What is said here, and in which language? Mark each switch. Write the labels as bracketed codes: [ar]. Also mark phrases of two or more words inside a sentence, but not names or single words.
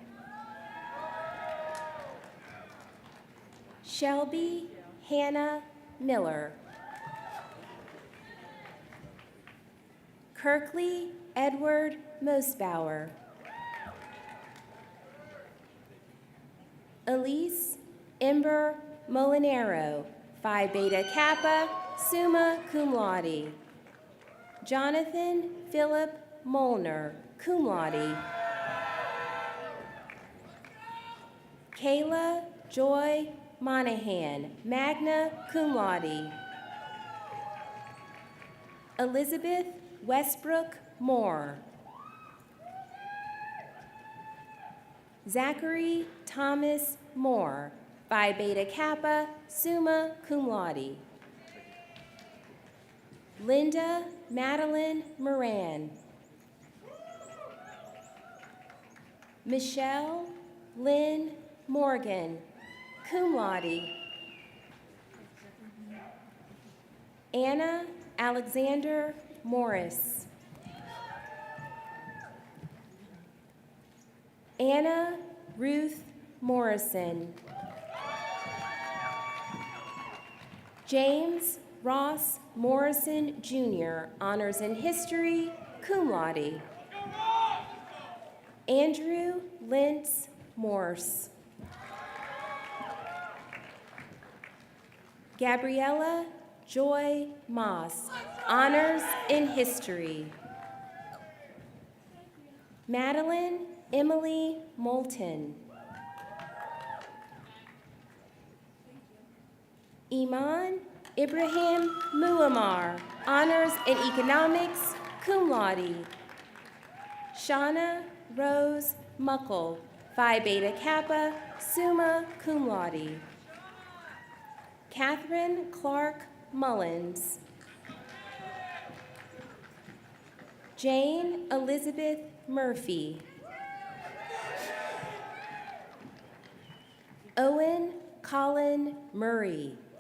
[en] Shelby Hannah Miller. Kirkley Edward Mosbauer. Elise Ember Molinaro, Phi Beta Kappa, [la] summa cum laude. Jonathan Philip Molnar, cum laude. Kayla Joy Monahan, magna cum laude. [en] Elizabeth Westbrook Moore. Zachary Thomas Moore, Phi Beta Kappa, [la] summa cum laude. [en] Linda Madeline Moran. Michelle Lynn Morgan, [la] cum laude. [en] Anna Alexander Morris. Anna Ruth Morrison. James Ross Morrison, Jr., honors in history, [la] cum laude. [en] Andrew Lentz Morse. Gabriella Joy Moss, honors in history. Madeline Emily Moulton. Iman Ibrahim Muammar, honors in economics, [la] cum laude. Shauna Rose Muckle, Phi Beta Kappa, summa cum laude. [en] Catherine Clark Mullins. Jane Elizabeth Murphy. Owen Colin Murray.